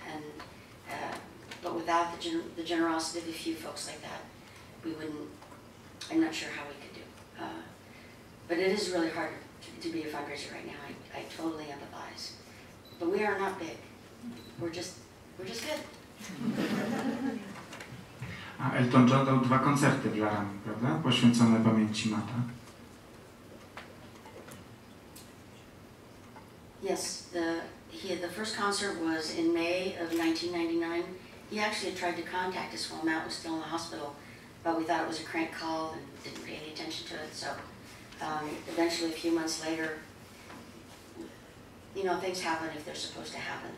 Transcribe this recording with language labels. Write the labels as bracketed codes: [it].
[en] And but without the generosity of a few folks like that, we wouldn't. I'm not sure how we could do. But it is really hard to be a fundraiser right now. I totally empathize. But we are not big. we're just good. [pl] A Elton John dał 2 koncerty w Laramie, prawda? Poświęcone pamięci Matta. [en] Yes, the first concert was in May of 1999. He actually had tried to contact us while Matt was still in the hospital, but we thought it was a crank call and didn't pay any attention to it. So eventually, a few months later, you know, things happen if they're supposed to happen.